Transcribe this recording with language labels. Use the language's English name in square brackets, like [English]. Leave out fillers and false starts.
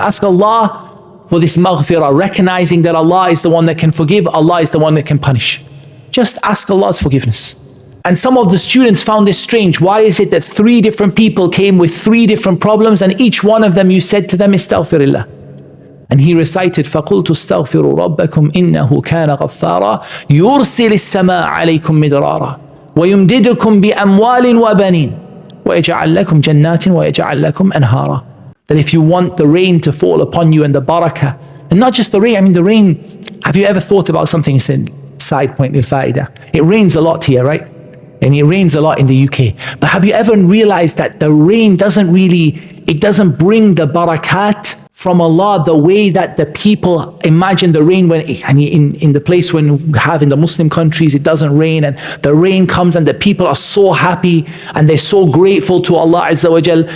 [English] Ask Allah for this maghfirah, recognizing that Allah is the one that can forgive, Allah is the one that can punish. Just ask Allah's forgiveness. And some of the students found this strange. Why is it that 3 different people came with 3 different problems, and each one of them you said to them, Astaghfirullah? And he recited, [Arabic] فَقُلْتُ اسْتَغْفِرُوا رَبَّكُمْ إِنَّهُ كَانَ غَفَّارًا يُرْسِلِ السَّمَاءَ عَلَيْكُمْ مِدْرَارًا وَيُمْدِدُكُمْ بِأَمْوَالٍ وَبَنِينَ وَيَجْعَلْ لَكُمْ جَنَّاتٍ وَيَجْعَلْ لَكُمْ أَنْهَارًا. [English] That if you want the rain to fall upon you and the barakah, and not just the rain, I mean the rain, have you ever thought about something, side point, it rains a lot here, right? And it rains a lot in the UK. But have you ever realized that the rain doesn't bring the barakat from Allah the way that the people imagine the rain when, in the place when we have in the Muslim countries, it doesn't rain, and the rain comes and the people are so happy and they're so grateful to Allah Azza wa Jal.